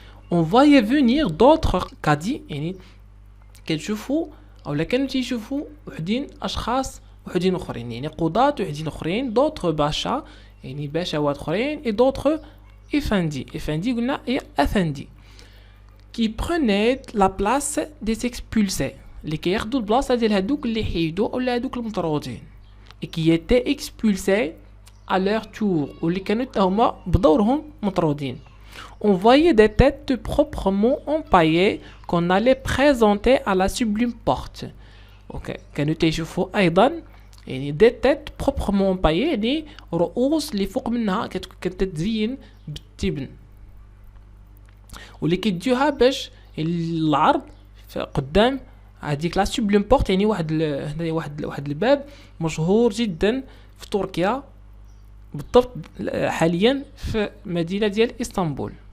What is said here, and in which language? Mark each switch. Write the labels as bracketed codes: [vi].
[fr] on voyait venir d'autres caddies، [ar] يعني كتشوفوا او كانوا تيشوفوا وحدين اشخاص وحدين اخرين، يعني قضاة وحدين اخرين، d'autres باشا يعني باشوات اخرين، et d'autres افندي، افندي قلنا هي افندي، [fr] qui prenaient la place des expulsés، [ar] اللي كياخذوا البلاصه ديال هادوك اللي حيدوا ولا هادوك المطرودين، [fr] et qui étaient expulsés à leur tour، [ar] واللي كانوا هما بدورهم مطرودين. [fr] On voyait des têtes proprement empaillées qu'on allait présenter à la sublime porte. [en] Ok. [ar] كانوا تيشوفوا أيضا يعني [fr] des têtes proprement empaillées، [ar] يعني رؤوس اللي فوق منها كتتزين بالتبن، واللي كيديوها باش العرض قدام هذيك لا سوبليم بورت، يعني هنايا واحد الباب مشهور جدا في تركيا، بالضبط حاليا في مدينة ديال اسطنبول.